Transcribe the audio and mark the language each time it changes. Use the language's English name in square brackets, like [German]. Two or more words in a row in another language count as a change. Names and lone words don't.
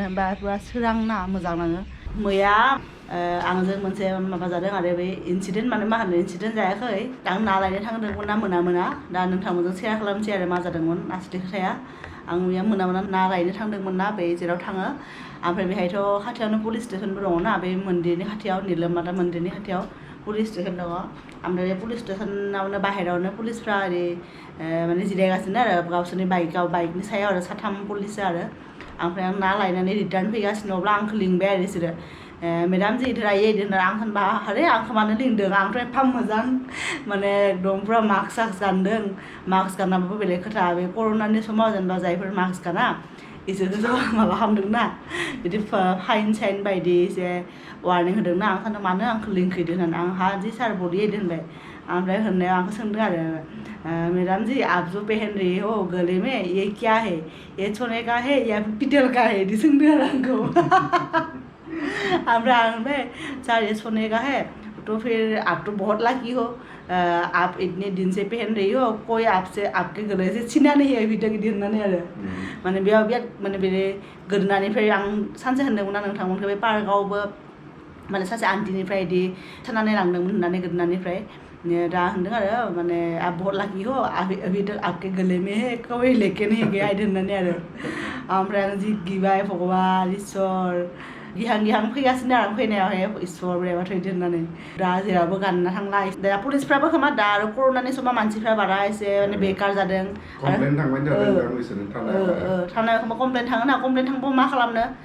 [Bodo] होनबा पुरा सोरां ना मोजां नाङो मैया आंजों मोनसे माबा जादों आरो बे इन्सिडेन्ट माने मा होनो इन्सिडेन्ट जायाखै आं ना लायनो थांदोंमोन ना मोना दा नोंथांमोनजों सेयार खालामसै आरो मा जादोंमोन आसलि खोथाया आं मैया मोना ना लायनो थांदोंमोन ना बे जेराव थाङो ओमफ्राय बेहायथ' खाथियावनो पुलिस स्टेसनबो दङ ना बे मन्दिरनि खाथियाव निलमाता मन्दिरनि खाथियाव पुलिस स्टेसन दङ ओमफ्राय बे पुलिस स्टेसनावनो बाहेरायावनो पुलिसफ्रा ओरै माने जिरायगासिनो आरो गावसोरनि बाइकनि सायाव आरो साथाम पुलिस आरो ओमफ्राय आं ना लायनानै रिटार्न फैगासिनो अब्ला आंखौ लिंबाय आरो बिसोरो [Hindi] मेडाम जी इधर आइए इधर [Bodo] आं होनबा अरे आंखौ मानो लिंदों आंथ' एफा मोजां माने एकदम पुरा मास्क गानदों मास्क गाननाबाबो बेलेग खोथा बे कर'नानि समाव जेनेबा जायफोर मास्क गाना इसोरखौथ' माबा खालामदोंना बिदि फाइन साइन बायदि एसे वार्निं होदोंना ओंखायनो मानो आंखौ लिंखैदो होननानै आंहा जि सार बडियै दोनबाय ओमफ्राय होननायाव आंखौ सोंदों आरो [Hindi] मैडम जी आप जो पहन रही हो गले में ये क्या है ये सोने का है या पीतल का है [Bodo] बिदि सोंदों आरो आंखौ ओमफ्राय आं [Hindi] सर ये सोने का है तो फिर आप तो बहुत लकी हो आप इतने दिन से पहन रही हो कोई आपसे आपके गले से छीना नहीं है अभी तक [Bodo] बिदि होननानै आरो माने बेयाव बिराद माने बे गोदोनानिफ्राय आं सानसे होनदोंमोन ना नोंथांमोनखौ बे पार्कआवबो माने सासे आन्टिनिफ्राय बिदि सोनानै लांदोंमोन होननानै गोदोनानिफ्राय दा होनदों आरो माने [Hindi] आप बहुत लकी हो अभी तक आपके गले में है कोई लेके नहीं गया [Bodo] बिदि होननानै आरो ओमफ्राय आं जि गिबाय भगवान इसोर गिहां फैगासिनो आरो फैनायावहाय इसोर बोरैबाथ' बिदि होननानै दा जेरावबो गानना थांला दा पुलिसफ्राबो खोमा दा आरो कर'नानि समाव मानसिफ्रा बारा एसे माने बेकार जादों थांनायाव खोमा कमप्लेन थाङोना कमप्लेन थांबा मा खालामनो